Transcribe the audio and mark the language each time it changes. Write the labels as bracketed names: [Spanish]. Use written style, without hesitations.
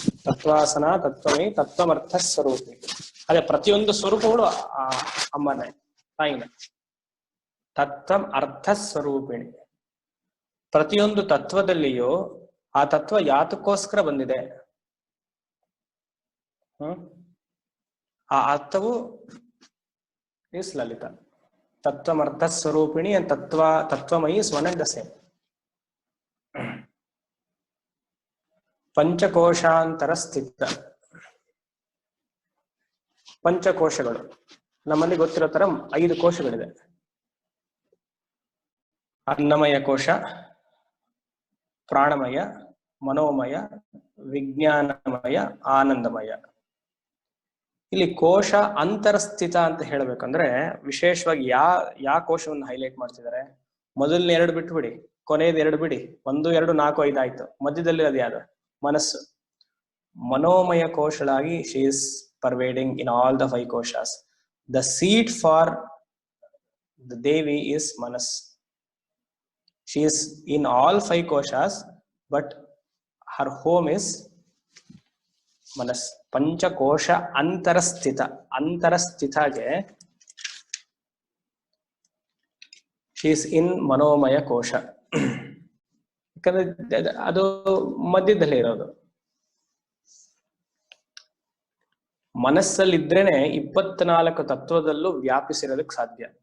[Kannada] ತತ್ವಾಸನ ತತ್ವಮಯಿ ತತ್ವಮರ್ಥ ಸ್ವರೂಪಿಣಿ. ಅದೇ ಪ್ರತಿಯೊಂದು ಸ್ವರೂಪಗಳು ಅಮ್ಮನೇ, ತಾಯಿನೇ. ತತ್ವ ಅರ್ಥ ಸ್ವರೂಪಿಣಿ. ಪ್ರತಿಯೊಂದು ತತ್ವದಲ್ಲಿಯೂ ಆ ತತ್ವ ಯಾತಕ್ಕೋಸ್ಕರ ಬಂದಿದೆ, ಆ ಅರ್ಥವು [English] is [Kannada] Lalitha. ತತ್ವಮರ್ಥ ಸ್ವರೂಪಿಣಿ [English] and [Kannada] ತತ್ವಮಯಿ [English] is one and the same. [Kannada] ಪಂಚಕೋಶಾಂತರ ಸ್ಥಿತ. ಪಂಚಕೋಶಗಳು ನಮ್ಮಲ್ಲಿ ಗೊತ್ತಿರೋ ತರ 5 ಕೋಶಗಳಿದೆ. ಅನ್ನಮಯ ಕೋಶ, ಪ್ರಾಣಮಯ, ಮನೋಮಯ, ವಿಜ್ಞಾನಮಯ, ಆನಂದಮಯ. ಇಲ್ಲಿ ಕೋಶ ಅಂತರಸ್ಥಿತ ಅಂತ ಹೇಳ್ಬೇಕಂದ್ರೆ ವಿಶೇಷವಾಗಿ ಯಾ ಕೋಶವನ್ನು ಹೈಲೈಟ್ ಮಾಡ್ತಿದ್ದಾರೆ. ಮೊದಲನೇ 2 ಬಿಟ್ಬಿಡಿ, ಕೊನೆಯದು 2 ಬಿಡಿ. 1, 2, 4, 5 ಆಯ್ತು. ಮಧ್ಯದಲ್ಲಿ ಅದು ಯಾರು? ಮನಸ್ಸು. ಮನೋಮಯ ಕೋಶಳಾಗಿ [English] She is pervading in all the 5 koshas. The seat for the Devi is Manas. She is in all 5 koshas, but her home is Manas. [Kannada] ಪಂಚಕೋಶ ಅಂತರಸ್ಥಿತ. ಅಂತರಸ್ಥಿತಗೆ [English] she is in [Kannada] ಮನೋಮಯ ಕೋಶ. ಯಾಕಂದ್ರೆ ಅದು ಮಧ್ಯದಲ್ಲಿ ಇರೋದು. ಮನಸ್ಸಲ್ಲಿದ್ರೇನೆ 24 ತತ್ವದಲ್ಲೂ ವ್ಯಾಪಿಸಿರೋದಕ್ಕೆ ಸಾಧ್ಯ.